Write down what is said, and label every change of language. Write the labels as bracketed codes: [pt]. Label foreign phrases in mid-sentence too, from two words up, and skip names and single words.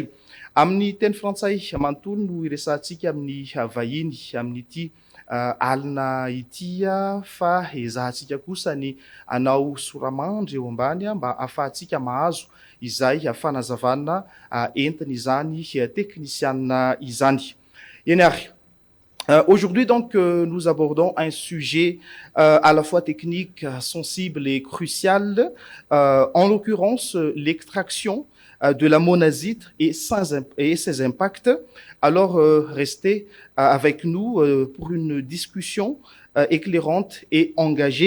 [mg] Amin'ny teny frantsay manontolo no iresantsika amin'ny vahiny amin'ity alina ity fa ezahantsika kosa ny anao soramandry eo ambany mba ahafahantsika mahazo izay fanazavana entiny izany teknisianina izany. Eny ary. [fr] Aujourd'hui, donc, nous abordons un sujet à la fois technique, sensible et crucial, en l'occurrence l'extraction de la monazite et ses impacts. Alors, restez avec nous pour une discussion éclairante et engagée.